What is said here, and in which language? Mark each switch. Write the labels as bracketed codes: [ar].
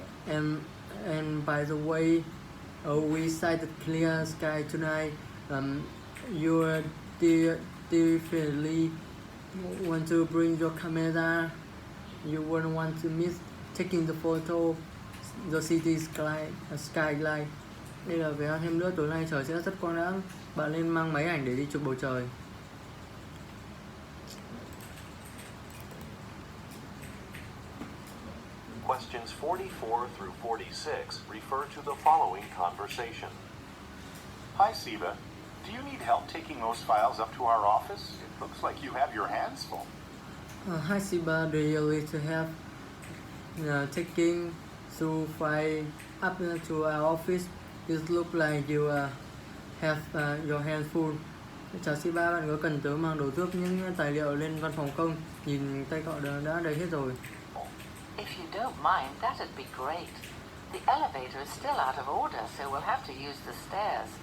[en] And by the way, we sighted clear sky tonight. You definitely want to bring your camera. You won't want to miss taking the photo the city skyline. [vi] Đây là vé thêm nữa, tối nay trời sẽ rất quang đãng. Bạn nên mang máy ảnh để đi chụp bầu trời. [en] Questions 44 through 46 refer to the following conversation. Hi, Siva. Do you need help taking those files up to our office? It looks like you have your hands full. Hi Siba, do you need to have taking through file up to our office? It looks like you have your hands full. [vi] Chào Siba, bạn có cần tớ mang đồ giúp những tài liệu lên văn phòng không? Nhìn tay cậu đã đầy hết rồi. [en] If you don't mind, that'd be great. The elevator is still out of order, so we'll have to use the stairs.